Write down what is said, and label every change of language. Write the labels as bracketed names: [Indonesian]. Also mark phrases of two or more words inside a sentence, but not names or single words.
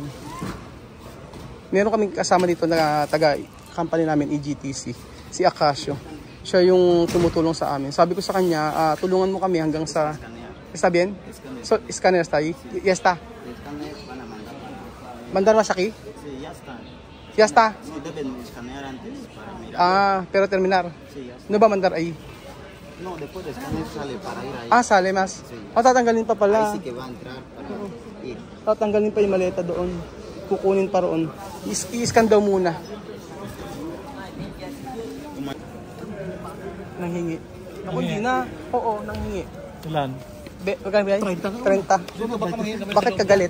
[Filipino] Meron kaming kasama dito na taga-company namin, EGTC, si Acacio. Siya yung tumutulong sa amin. Sabi ko sa kanya, tulungan mo kami hanggang sa... [Spanish] Está bien? So, scanner está ahí? Ya está. ¿Mandar más aquí? Sí, ya está. Ya está. Sí, deben escanear antes para mirar. Pero terminar. Sí, ya está. No ba mandar ahí? No, después de escanear sale para ir ahí. Sale mas. Sí. [Filipino] Tatanggalin pa pala. [Spanish] Ahí sí que va a entrar para ir. [Filipino] Tatanggalin pa yung maleta doon. Kukunin pa roon. I-scan daw muna. Nanghingi. Ako hindi na. Oo, nanghingi. Ilan? Magkano ba yan? 30. Bakit ka galit?